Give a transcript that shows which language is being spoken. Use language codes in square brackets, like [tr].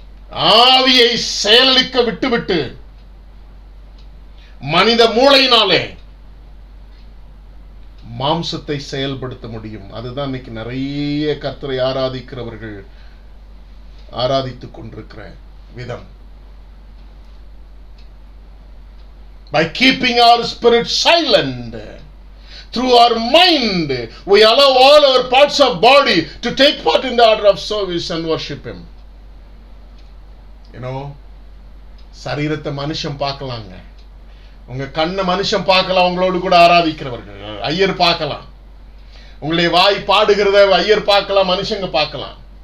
[ta] ஆவியை செயலிழக்க விட்டுவிட்டு மனித மூளையினாலே மாம்சத்தை செயல்படுத்த முடியும். அதுதான் இன்னைக்கு நிறைய கர்த்தரை ஆராதிக்கிறவர்கள் ஆராதித்துக் கொண்டிருக்கிற விதம். [en] By keeping our spirit silent, through our mind, we allow all our parts of body to take part in the order of service and worship Him. You know, [ta] சரீரத்தை மனுஷன் பார்க்கலாங்க. உங்க கண்ணை மனுஷன் பார்க்கலாம், உங்களோடு கூட ஆராதிக்கிறவர்கள் ஐயர் பார்க்கலாம். உங்களுடைய வாய் பாடுகிறத ஐயர் பார்க்கலாம், மனுஷங்க பார்க்கலாம்.